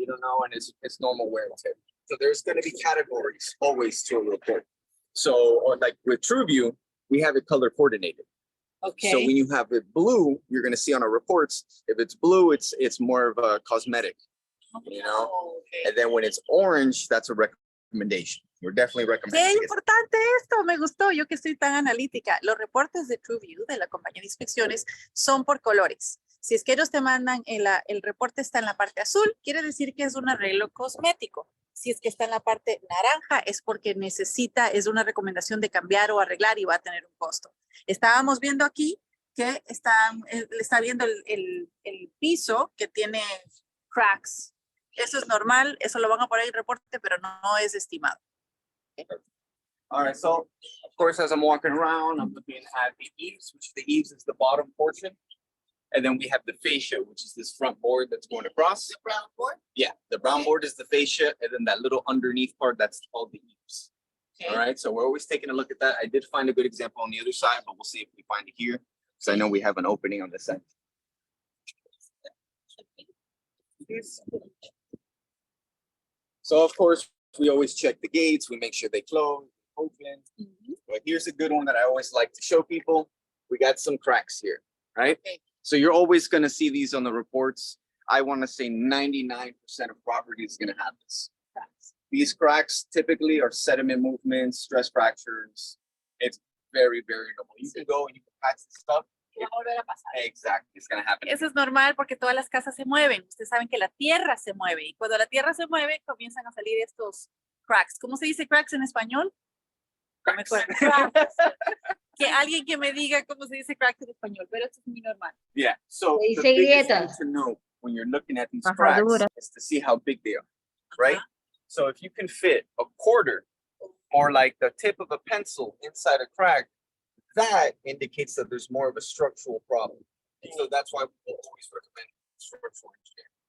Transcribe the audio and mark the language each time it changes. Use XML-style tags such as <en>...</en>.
<en>You don't know, and it's normal wear and tear. So there's gonna be categories always to a report. So, or like with TrueView, we have it color coordinated. So when you have it blue, you're gonna see on our reports, if it's blue, it's more of a cosmetic, you know? And then when it's orange, that's a recommendation. We're definitely</en> <es>Qué</es> <en>recommending it.</en> <es>importante esto, me gustó, yo que soy tan analítica. Los reportes de TrueView, de la compañía de inspecciones, son por colores. Si es que ellos te mandan, el reporte está en la parte azul, quiere decir que es un arreglo cosmético. Si es que está en la parte naranja, es porque es una recomendación de cambiar o arreglar y va a tener un costo. Estábamos viendo aquí que está viendo el piso que tiene cracks. Eso es normal, eso lo van a poner en el reporte, pero no es estimado.</es> <en>All right, so of course, as I'm walking around, I'm looking at the eaves, which the eaves is the bottom portion. And then we have the fascia, which is this front board that's going across. The brown board. Yeah, the brown board is the fascia, and then that little underneath part, that's called the eaves. All right, so we're always taking a look at that. I did find a good example on the other side, but we'll see if we find it here, because I know we have an opening on this side. So of course, we always check the gates, we make sure they close, open. But here's a good one that I always like to show people. We got some cracks here, right? Okay. So you're always gonna see these on the reports. I wanna say 99% of property is gonna have this. These cracks typically are sediment movements, stress fractures. It's very, very normal. You can go and you can patch this stuff.</en> <es>Va a volver a pasar.</es> <en>Exactly, it's gonna happen.</en> <es>Eso es normal porque todas las casas se mueven. Ustedes saben que la tierra se mueve y cuando la tierra se mueve comienzan a salir estos cracks. ¿Cómo se dice cracks en español? No me acuerdo. Cracks. Que alguien que me diga cómo se dice cracks en español, pero esto es muy normal.</es> <en>Yeah, so</en> <es>Se</es> <en>the</en> <es>dice</es> <en>biggest thing</en> <es>grietas.</es> <en>to know when you're looking at these cracks</en> <es>Rajadura.</es> <en>is to see how big they are, right? So if you can fit a quarter or like the tip of a pencil inside a crack, that indicates that there's more of a structural problem. So that's why we always recommend structural engineering.</en>